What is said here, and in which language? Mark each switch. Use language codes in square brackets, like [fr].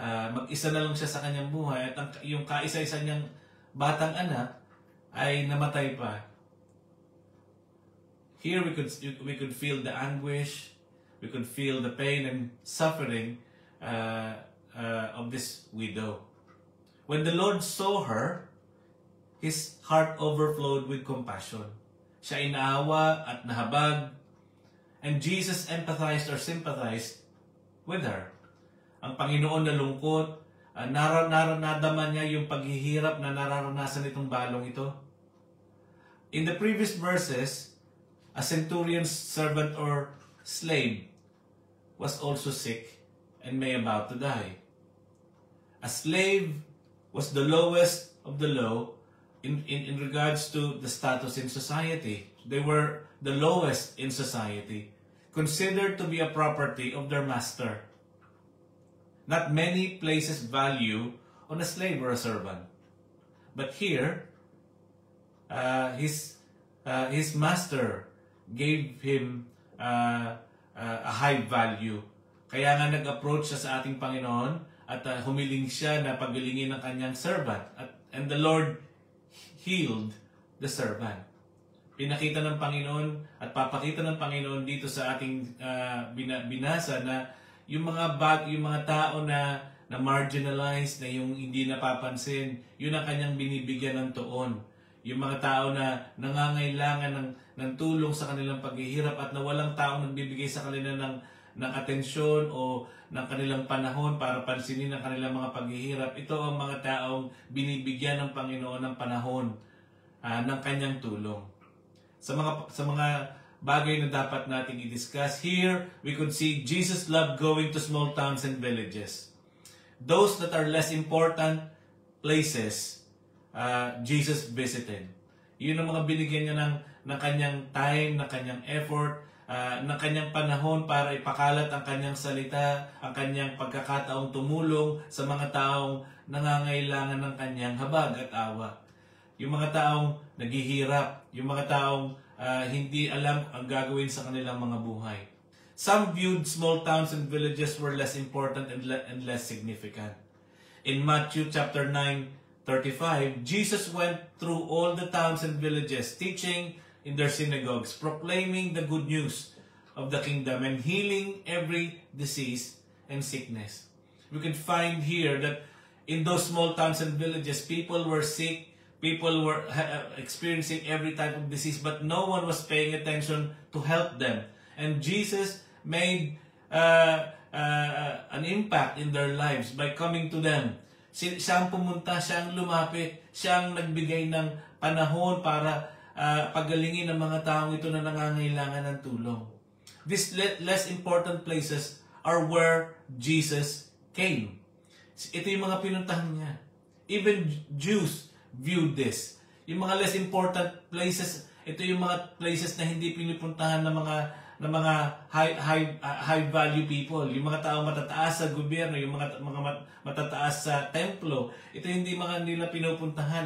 [tl] Mag-isa na lang siya sa kanyang buhay at yung kaisa-isa niyang batang anak ay namatay pa. [en] Here we could feel the anguish, we could feel the pain and suffering of this widow. When the Lord saw her, His heart overflowed with compassion. [tl] Siya inaawa at nahabag, [en] and Jesus empathized or sympathized with her. [tl] Ang Panginoon na lungkot, nadama niya yung paghihirap na nararanasan itong balong ito. [en] In the previous verses, a centurion's servant or slave was also sick and may about to die. A slave was the lowest of the low in regards to the status in society. They were the lowest in society, considered to be a property of their master. Not many places value on a slave or a servant. But here, his master gave him a high value. [tl] Kaya nga nag-approach siya sa ating Panginoon at humiling siya na pagalingin ng kanyang servant. [en] And the Lord healed the servant. [tl] Pinakita ng Panginoon at papakita ng Panginoon dito sa ating binasa na yung mga tao na marginalized, na yung hindi napapansin, yun ang kanyang binibigyan ng tuon. Yung mga tao na nangangailangan ng tulong sa kanilang paghihirap at na walang taong nagbibigay sa kanila ng atensyon o ng kanilang panahon para pansinin ang kanilang mga paghihirap. Ito ang mga taong binibigyan ng Panginoon ng panahon ng kanyang tulong. Sa mga bagay na dapat nating i-discuss, [en] here we could see Jesus loved going to small towns and villages. Those that are less important places, Jesus visited. [tl] Yun ang mga binigyan niya ng kanyang time, ng kanyang effort, ng kanyang panahon para ipakalat ang kanyang salita, ang kanyang pagkakataong tumulong sa mga taong nangangailangan ng kanyang habag at awa. Yung mga taong naghihirap, yung mga taong hindi alam ang gagawin sa kanilang mga buhay. [en] Some viewed small towns and villages were less important and less significant. In Matthew chapter 9:35, Jesus went through all the towns and villages, teaching in their synagogues, proclaiming the good news of the kingdom and healing every disease and sickness. We can find here that in those small towns and villages, people were sick, people were experiencing every type of disease, but no one was paying attention to help them. And Jesus made an impact in their lives by coming to them. [tl] Siya ang pumunta, siya ang lumapit, siya ang nagbigay ng panahon para pagalingin ng mga taong ito na nangangailangan ng tulong. [en] These less important places are where Jesus came. [tl] Ito yung mga pinuntahan niya. [en] Even Jews viewed this. [tl] Yung mga [en] less important places, [tl] ito yung mga places na hindi pinupuntahan ng mga high value people. Yung mga tao matataas sa gobyerno, yung mga matataas sa templo, ito hindi mga nila pinupuntahan.